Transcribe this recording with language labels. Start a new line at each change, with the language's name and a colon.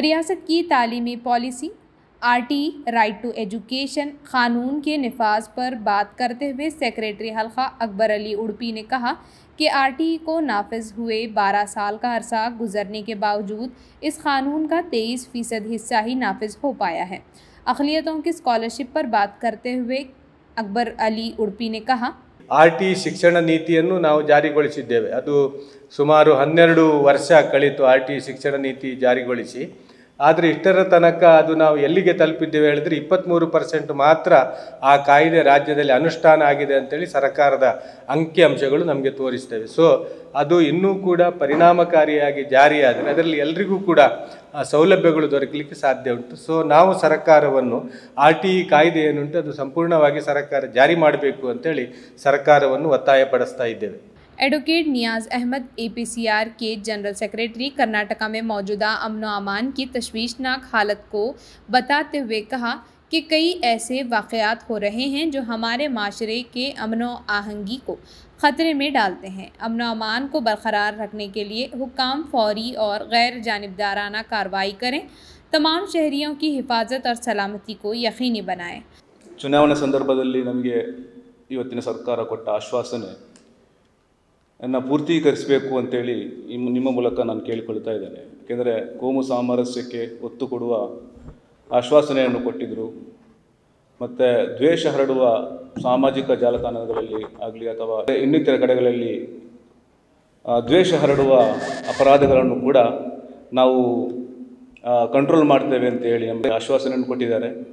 Hindi: रियासत की तालीमी policy RT right to education क़ानून के निफाज पर बात करते हुए सेक्रेटरी हल्का अकबर अली उड़पी ने कहा कि RT को नाफिज हुए 12 साल का अरसा गुजरने के बावजूद इस क़ानून का 23% हिस्सा ही नाफिज हो पाया है। अक़लियतों की स्कॉलरशिप पर बात करते हुए अकबर अली उड़पी ने कहा,
Kannada: RT ಶಿಕ್ಷಣ ನೀತಿಯನ್ನು ನಾವು ಜಾರಿಗೊಳಿಸಿದ್ದೇವೆ. ಅದು ಸುಮಾರು 12 ವರ್ಷ ಕಳೆಯಿತು RT ಶಿಕ್ಷಣ ನೀತಿ ಜಾರಿಗೊಳಿಸಿ. ಆದರೆ ಇಷ್ಟರ ತನಕ ಅದು ನಾವು ಎಲ್ಲಿಗೆ ತಲುಪಿದ್ದೇವೆ ಹೇಳಿದರೆ 23% ಮಾತ್ರ ಆ ಕಾಯ್ದೆ ರಾಜ್ಯದಲ್ಲಿ ಅನುಷ್ಠಾನ ಆಗಿದೆ ಅಂತೇಳಿ ಸರ್ಕಾರದ ಅಂಕಿಅಂಶಗಳು ನಮಗೆ ತೋರಿಸ್ತೇವೆ. ಸೊ ಅದು ಇನ್ನೂ ಕೂಡ ಪರಿಣಾಮಕಾರಿಯಾಗಿ ಜಾರಿಯಾದರೆ ಅದರಲ್ಲಿ ಎಲ್ರಿಗೂ ಕೂಡ ಸೌಲಭ್ಯಗಳು ದೊರಕಲಿಕ್ಕೆ ಸಾಧ್ಯ ಉಂಟು. ಸೊ ನಾವು ಸರ್ಕಾರವನ್ನು RT ಕಾಯ್ದೆ ಏನುಂಟು ಅದು ಸಂಪೂರ್ಣವಾಗಿ ಸರ್ಕಾರ ಜಾರಿ ಮಾಡಬೇಕು ಅಂತೇಳಿ ಸರ್ಕಾರವನ್ನು ಒತ್ತಾಯಪಡಿಸ್ತಾ ಇದ್ದೇವೆ.
Hindi: एडवोकेट नियाज़ अहमद APCR के जनरल सेक्रेटरी कर्नाटका में मौजूदा अमन व अमान की तशवीशनाक हालत को बताते हुए कहा कि कई ऐसे वाक़यात हो रहे हैं जो हमारे माशरे के अमन व आहंगी को ख़तरे में डालते हैं। अमन व अमान को बरकरार रखने के लिए हुक्काम फौरी और गैर जानिबदाराना कार्रवाई करें, तमाम शहरियों की हिफाजत और सलामती को यकीनी बनाएं।
Kannada: ಚುನಾವಣೆ ಸಂದರ್ಭದಲ್ಲಿ ನಮಗೆ ಇವತ್ತಿನ ಸರ್ಕಾರ ಕೊಟ್ಟ ಆಶ್ವಾಸನೆ ಅನ್ನು ಪೂರ್ತೀಕರಿಸಬೇಕು ಅಂತೇಳಿ ನಿಮ್ಮ ಮೂಲಕ ನಾನು ಕೇಳಿಕೊಳ್ತಾ ಇದ್ದೇನೆ. ಏಕೆಂದರೆ ಕೋಮು ಸಾಮರಸ್ಯಕ್ಕೆ ಒತ್ತು ಕೊಡುವ ಆಶ್ವಾಸನೆಯನ್ನು ಕೊಟ್ಟಿದ್ದರು. ಮತ್ತು ದ್ವೇಷ ಹರಡುವ ಸಾಮಾಜಿಕ ಜಾಲತಾಣಗಳಲ್ಲಿ ಆಗಲಿ ಅಥವಾ ಇನ್ನಿತರ ಕಡೆಗಳಲ್ಲಿ ದ್ವೇಷ ಹರಡುವ ಅಪರಾಧಗಳನ್ನು ಕೂಡ ನಾವು ಕಂಟ್ರೋಲ್ ಮಾಡ್ತೇವೆ ಅಂತ ಹೇಳಿ ನಮಗೆ ಆಶ್ವಾಸನೆಯನ್ನು ಕೊಟ್ಟಿದ್ದಾರೆ.